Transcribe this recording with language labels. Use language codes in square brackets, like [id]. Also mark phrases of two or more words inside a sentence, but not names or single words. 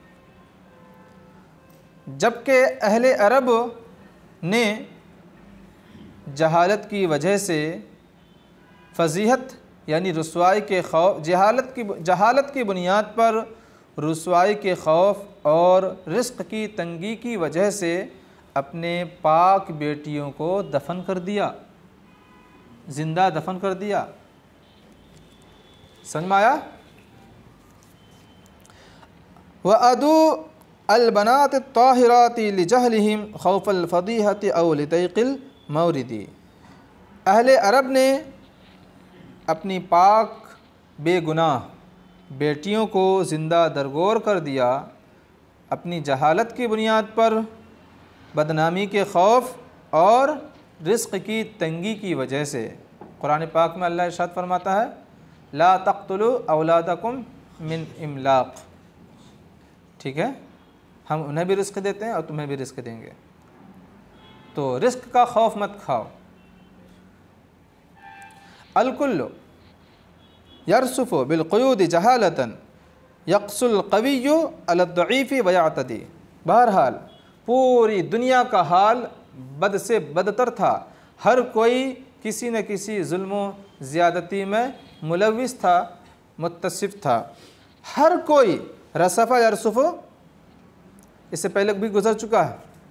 [ur] جبکہ اہلِ عرب نے جہالت کی وجہ سے فضیحت یعنی رسوائی کے خوف، جہالت کی بنیاد پر رسوائی کے خوف اور رزق کی تنگی کی وجہ سے اپنے پاک بیٹیوں کو دفن کر دیا، زندہ دفن کر دیا. سمجھ میں آیا? [ar] وعدوا البنات الطاهرات لجهلهم خوف الفضيحة أو لضيق المورد. [ur] اہلِ عرب نے اپنی پاک بے گناہ بیٹیوں کو زندہ درگور کر دیا اپنی جہالت کی بنیاد پر، بدنامی کے خوف اور رزق کی تنگی کی وجہ سے. قرآن پاک میں اللہ ارشاد فرماتا ہے [ar] لا تقتلوا أولادكم من إملاق. [ur] ٹھیک ہے، ہم انہیں بھی رزق دیتے ہیں اور تمہیں بھی رزق دیں گے، تو رزق کا خوف مت کھاؤ. [ar] الكل يرسف بالقيود جهالة يقسو القوي على الضعيف ويعتدي. [ur] بہرحال پوری دنیا کا حال بد سے بدتر تھا. ہر کوئی کسی نہ کسی ظلم زیادتی میں ملوث تھا، متصف تھا. ہر کوئی [ar] رسف يرسف, [ur] اس سے پہلے بھی گزر چکا ہے.